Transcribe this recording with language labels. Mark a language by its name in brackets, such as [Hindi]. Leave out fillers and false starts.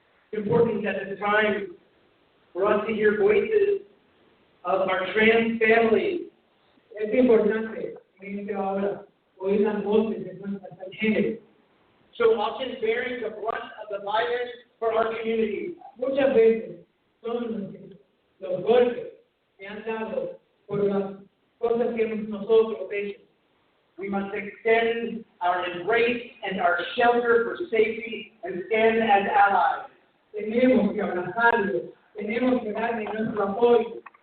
[English] It's important at this time for us to hear voices of our trans families. [Spanish] Es importante en esta hora oír las voces de nuestras transgéneros. [English] So often bearing the brunt of the violence for our community. [Spanish] Muchas veces son los golpes que han dado por las cosas que nosotros hecho. [English] We must extend our embrace and our shelter for safety and stand as allies. [Spanish] Tenemos que abrazarlos, tenemos que darle nuestro apoyo.